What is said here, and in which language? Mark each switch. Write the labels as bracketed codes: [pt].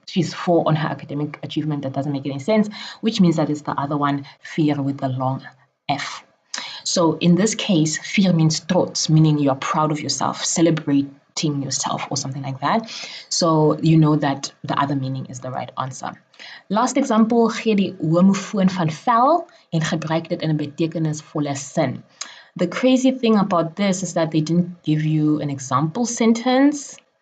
[en] She's 4 on her academic achievement. That doesn't make any sense, which means that it's the other one, 4 with the long F. So in this case, 4 means trots, meaning you are proud of yourself, celebrating yourself or something like that. So you know that the other meaning is the right answer. Last example, [af] gee die homofoon van vel en gebruik dit in 'n betekenisvolle sin. [en] The crazy thing about this is that they didn't give you an example sentence.